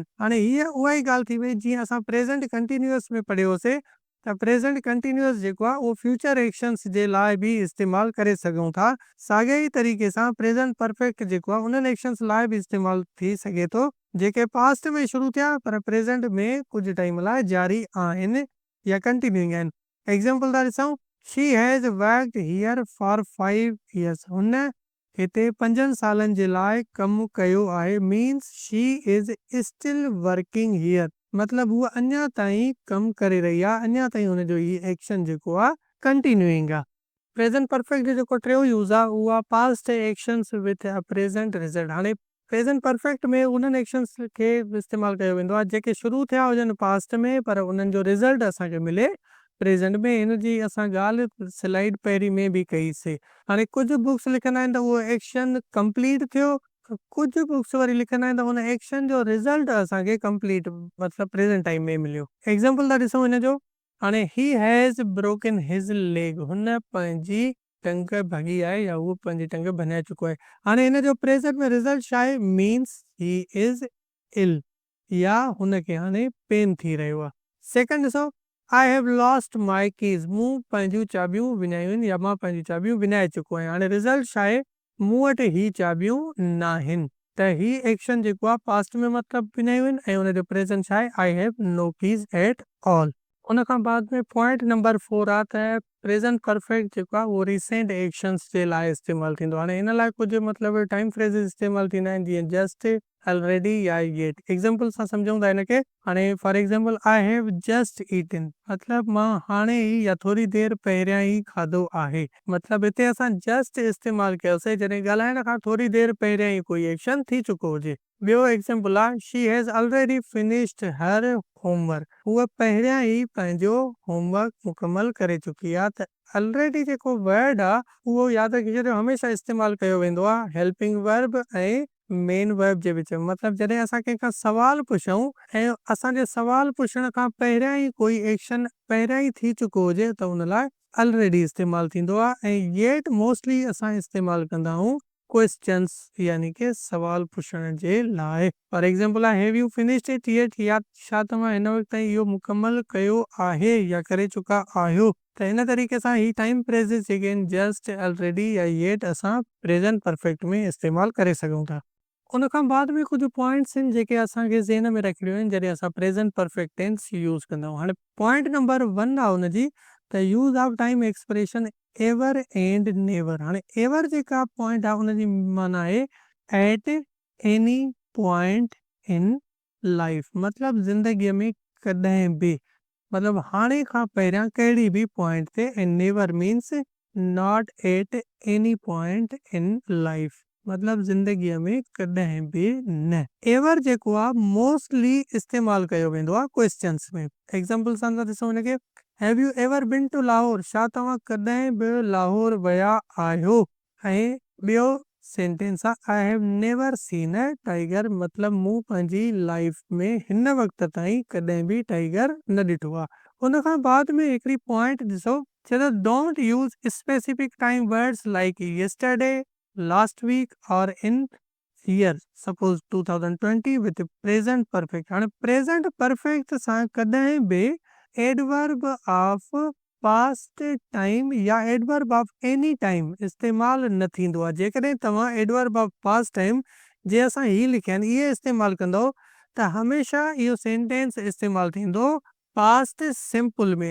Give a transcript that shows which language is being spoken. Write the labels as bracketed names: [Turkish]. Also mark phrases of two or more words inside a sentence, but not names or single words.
[Sindhi] हाणे हीअ उहा ई ॻाल्हि थी वई जीअं असां [English] present continuous [Sindhi] में पढ़ियोसीं त [English] present continuous [Sindhi] जेको आहे उहो [English] future actions [Sindhi] जे लाइ बि इस्तेमालु करे सघूं था। साॻे ई तरीक़े सां [English] present perfect [Sindhi] जेको आहे उन्हनि एक्शन्स लाइ बि इस्तेमालु थी सघे थो जेके पास्ट में शुरू थिया पर प्रेज़ेंट में कुझु टाइम लाइ जारी आहिनि या कंटिन्यूइंग आहिनि। एग्जांपल था ॾिसूं, [English] She has worked here for 5 years, [Sindhi] हुन हिते 5 सालनि जे लाइ कमु कयो आहे, [English] means she is still working here, [Sindhi] मतिलबु हूअ अञा ताईं कमु करे रही आहे, अञा ताईं हुनजो हीउ एक्शन जेको आहे कंटिन्यूइंग आहे। [English] Present perfect [Sindhi] जो जेको टियों यूज़ आहे उहो आहे [English] past actions with a present result. [Sindhi] हाणे [English] present perfect [Sindhi] में उन्हनि एक्शन्स खे इस्तेमालु कयो वेंदो आहे जेके शुरू थिया हुजनि पास्ट में पर उन्हनि जो रिज़ल्ट असांखे मिले प्रेज़ेंट में। हिन जी असां ॻाल्हि स्लाइड पहिरीं में बि कईसीं। हाणे कुझु बुक्स लिखंदा आहिनि त उहो [English] action complete [Sindhi] थियो, कुझु बुक्स वरी लिखंदा आहिनि त हुन एक्शन जो रिज़ल्ट असांखे कंप्लीट मतिलबु [English] present time [Sindhi] में मिलियो। एग्जांपल था ॾिसूं हिन जो, हाणे [English] he has broken his leg, [Sindhi] हुन पंहिंजी टंग भॻी आहे या उहो पंहिंजी टंग भञाए चुको आहे। हाणे हिन जो प्रेज़ेंट में रिज़ल्ट छा आहे, [English] means he is ill, [Sindhi] या हुनखे हाणे पेन थी रहियो आहे। सेकंड ॾिसो, [English] I have lost my keys, [Sindhi] मूं पंहिंजूं चाबियूं विञायूं आहिनि या मां पंहिंजूं चाबियूं विञाए चुको आहियां। हाणे रिज़ल्ट छा आहे, मूं वटि ही चाबियूं न आहिनि, त ही एक्शन जेको आहे पास्ट में मतिलबु विञायूं आहिनि ऐं हुनजो प्रेज़ेंट छा आहे, [English] I have no keys at all. [Sindhi] उन खां बाद में [English] point number 4 [Sindhi] आहे त [English] present perfect [Sindhi] जेको आहे उहो [English] recent actions [Sindhi] जे लाइ इस्तेमालु थींदो। हाणे हिन लाइ कुझु मतिलबु [English] time phrases [Sindhi] इस्तेमालु थींदा आहिनि जीअं [English] just, already [Sindhi] या येट। एग्जांपल सां सम्झूं था हिनखे, हाणे [English] for example I have just eaten, [Sindhi] मतिलबु मां हाणे ई या थोरी देरि पहिरियां ई खाधो आहे, मतिलबु हिते असां जस्ट इस्तेमालु कयोसीं जॾहिं ॻाल्हाइण खां थोरी देरि पहिरियां ई कोई एक्शन थी चुको हुजे। ॿियो एग्जांपल आहे, [English] She has already finished her homework, [Sindhi] उहा पहिरियां ई पंहिंजो होमवर्क मुकमल करे चुकी आहे। त ऑलरेडी जेको वर्ड आहे उहो यादि रखी छॾियो हमेशह इस्तेमालु कयो वेंदो आहे [English] helping verb [Sindhi] ऐं [English] main verb [Sindhi] जे विच में। मतिलबु जॾहिं असां कंहिंखां सवाल पुछूं ऐं असांजे सवाल पुछण खां पहिरियां ई कोई एक्शन पहिरियां ई थी चुको हुजे त उन लाइ ऑलरेडी इस्तेमालु थींदो आहे। ऐं येट मोस्टली असां इस्तेमालु कंदा आहियूं क्वेश्चन्स यानी कि सवाल पुछण जे लाइ। [English] For example aahe, Have you finished it yet, [Sindhi] या छा तव्हां हिन वक़्त ताईं इहो मुकमल कयो आहे या करे चुका आहियो। त हिन तरीक़े सां ही [English] time phrases [Sindhi] जेके आहिनि [English] just, already [Sindhi] या येट असां [English] present perfect [Sindhi] में इस्तेमालु करे सघूं था। उन खां बाद में कुझु पॉइंट्स आहिनि जेके असांखे ज़हन में रखणियूं आहिनि जॾहिं असां [English] present perfect tense use [Sindhi] कंदा आहियूं। [English] haane point number 1 [Sindhi] आहे हुनजी त [English] use of time expression ever and never. [Sindhi] हाणे एवर जेका पॉइंट आहे उनजी माना आहे [English] at any point in life, [Sindhi] मतलब ज़िंदगीअ में कॾहिं बि, मतलब हाणे खां पहिरियां कहिड़ी बि पॉइंट ते। [English] And never means not at any point in life, [Sindhi] मतलब ज़िंदगीअ में कॾहिं बि न। एवर जेको आहे मोस्टली इस्तेमालु कयो वेंदो आहे क्वेश्चन्स में। एग्जाम्पल सां था ॾिसूं हिनखे, [English] Have you ever been to Lahore, [Sindhi] छा तव्हां कॾहिं बि लाहौर विया आहियो। ऐं ॿियो [English] sentence aahe I have never seen a tiger, [Sindhi] मतलब मूं पंहिंजी लाइफ में हिन वक़्त ताईं कॾहिं बि टाइगर न ॾिठो आहे। उन खां बाद में हिकिड़ी पॉइंट ॾिसो, चए थो [English] Don't use specific time words like yesterday, last week or in year, suppose 2020 with present perfect. [Sindhi] हाणे [English] present perfect [Sindhi] सां कॾहिं बि [English] adverb of past time [Sindhi] या [English] adverb of any time [Sindhi] इस्तेमालु न थींदो आहे। जेकॾहिं तव्हां [English] adverb of past time [Sindhi] जे असां ही लिखिया आहिनि इहे इस्तेमालु कंदव त हमेशह इहो सेंटेंस इस्तेमालु थींदो [English] past simple [Sindhi] में।